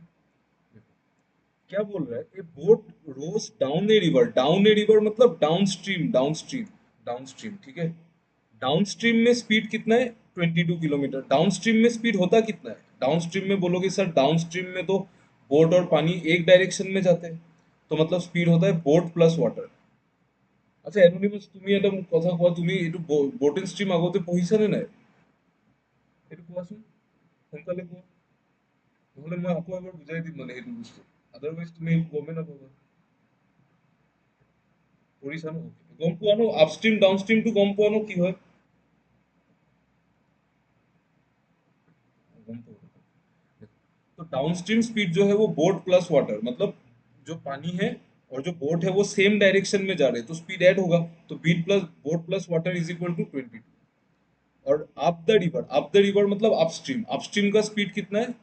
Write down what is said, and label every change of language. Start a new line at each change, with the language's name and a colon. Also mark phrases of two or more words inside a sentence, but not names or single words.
Hindi: क्या बोल रहा है,
English: a boat rows down a river, down a river
Hindi: मतलब
English: down stream, down stream, down stream,
Hindi: ठीक है।
English: down stream
Hindi: में स्पीड कितना है? 22 किलोमीटर।
English: down stream
Hindi: में स्पीड होता कितना है?
English: down stream
Hindi: में बोलोगे सर
English: down stream
Hindi: में तो बोट और पानी एक डायरेक्शन में जाते हैं, तो मतलब स्पीड होता है
English: boat plus water.
Assamese: আচ্ছা অ্যানোনিমাস, তুমি এটা কথা কোৱা, তুমি এইটো
English: boat and stream
Assamese: আগতে পঢ়িছানে নাই? এইটো কোৱাচোন, সোনকালে কোৱা, নহ'লে মই আকৌ এবাৰ বুজাই দিম মানে সেইটো বস্তু, আদাৰৱাইজ তুমি গমেই নাপাবা। পঢ়িছা ন? গম পোৱা ন
English: upstream down streamটো
Assamese: গম পোৱা ন কি হয়? গম পাওঁ।
Hindi: तो
English: downstream speed
Hindi: जो है वो
English: boat plus water,
Hindi: मतलब जो पानी है और जो बोट है वो
English: same direction
Hindi: में जा रहे हैं तो
English: speed add
Hindi: होगा।
English: तो beat plus boat plus water is equal to 22। और up the river, up the river मतलब upstream, upstream का स्पीड कितना है?